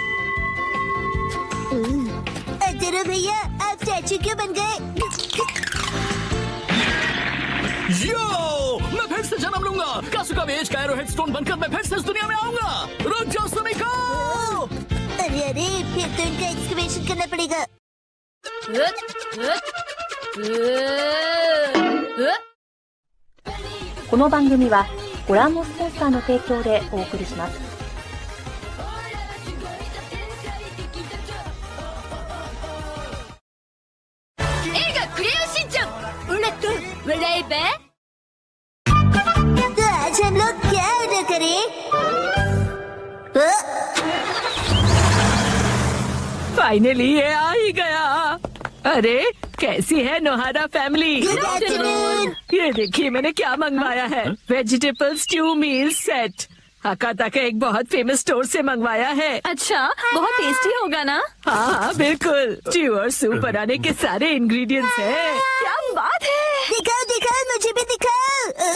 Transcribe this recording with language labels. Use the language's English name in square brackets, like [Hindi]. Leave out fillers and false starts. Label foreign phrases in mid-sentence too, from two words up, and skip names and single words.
[Hindi] अरे भैया, आप स्टैचू क्यों बन गए? यो, मैं फिर से जन्म लूंगा। कासुकाबे एज का [English] arrowhead stone [Hindi] बनकर मैं फिर से इस दुनिया में आऊंगा। रुक जाओ सुमिको। अरे, फिर तो इनका एक्सकवेशन करना पड़ेगा। [Japanese] この番組はご覧のスポンサーの提供でお送りします。映画クレヨンしんちゃん、オラと笑えば? [Hindi] तो आज हम लोग क्या ऑर्डर करें? फाइनली ये आ ही गया। अरे, कैसी है नोहारा फैमिली? [English] Good afternoon. [Hindi] ये देखिए मैंने क्या मंगवाया है। [English] vegetable stew meal set. [Hindi] हकाता का एक बहुत फेमस स्टोर से मंगवाया है। अच्छा, बहुत टेस्टी होगा ना? हाँ हाँ बिल्कुल, स्ट्यू और सूप बनाने के सारे इंग्रेडिएंट्स हैं। क्या बात है। दिखाओ दिखाओ, मुझे भी दिखाओ।